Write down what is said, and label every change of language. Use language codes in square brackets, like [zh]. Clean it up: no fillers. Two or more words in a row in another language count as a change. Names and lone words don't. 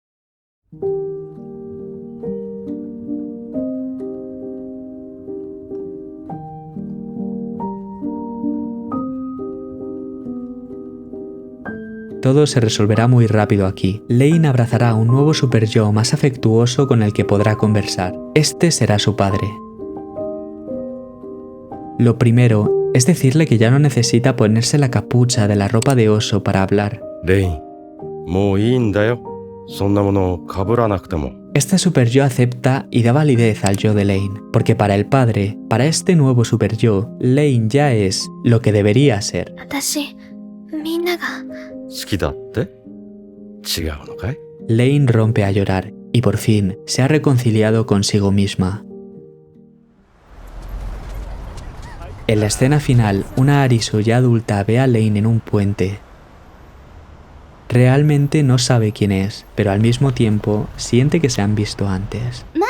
[es] Todo se resolverá muy rápido aquí. Lane abrazará a un nuevo superyo más afectuoso con el que podrá conversar. Este será su padre. Lo primero es decirle que ya no necesita ponerse la capucha de la ropa de oso para hablar. [ja] Lane, もういいんだよ。そんなものをかぶらなくても。 [es] Este superyo acepta y da validez al yo de Lane, porque para el padre, para este nuevo superyo, Lane ya es lo que debería ser. [ja] 好きだって？違うのかい？ [es] Lane rompe a llorar y por fin se ha reconciliado consigo misma. En la escena final, una Arisu ya adulta ve a Lane en un puente. Realmente no sabe quién es, pero al mismo tiempo siente que se han visto antes.